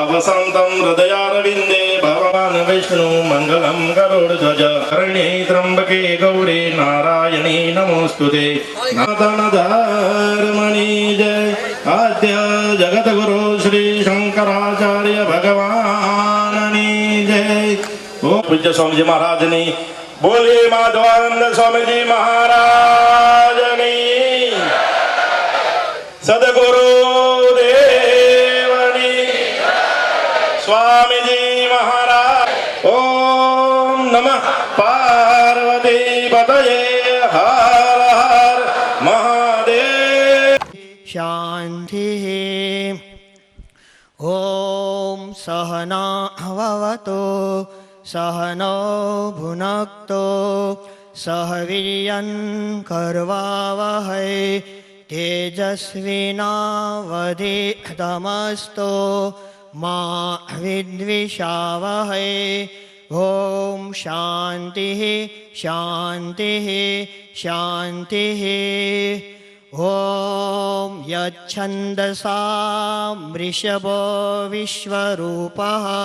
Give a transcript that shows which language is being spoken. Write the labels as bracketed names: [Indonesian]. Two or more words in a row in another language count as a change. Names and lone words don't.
[Sanskrit] વસન્तं હૃદયારવિંદે ભગવાન વિષ્ણુ મંગલં ગરુડધ્વજ કરણે ત્રંબકે ગૌરી નારાયણી નમોસ્તુતે [Gujarati] નાતન ધર્મની જય આદ્ય જગતગુરુ શ્રી શંકરાચાર્ય ભગવાનની જય ઓ પૂજ્ય સ્વામીજી મહારાજની બોલીએ માધવાનંદ સ્વામીજી મહારાજની સદગુરુ દેવની સ્વામીજી મહારાજ [Sanskrit] ઓમ નમઃ પાર્વતી પતયે હર હર મહાદેવ शान्तिः ॐ सहनाववतु सहनो भुनक्तु सह वीर्यं कर्वावहै तेजस्विनावधीतमस्तु मा विद्विषावहै ॐ शान्तिः शान्तिः शान्तिः ॐ यच्छन्दसा वृषभो विश्वरूपः